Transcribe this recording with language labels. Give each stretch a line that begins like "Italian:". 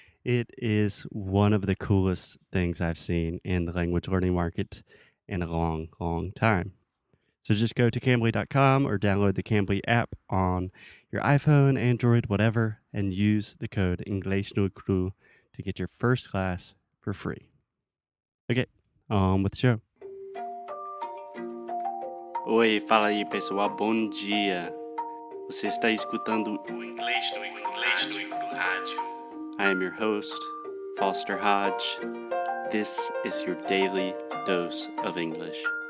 English: It is one of the coolest things I've seen in the language learning market in a long, long time. So just go to Cambly.com or download the Cambly app on your iPhone, Android, whatever, and use the code English no Cru to get your first class for free. Okay, on with the show.
Portuguese: Oi, fala aí pessoal, bom dia. Você está escutando o Inglês no Rádio.
English: I am your host, Foster Hodge. This is your daily dose of English.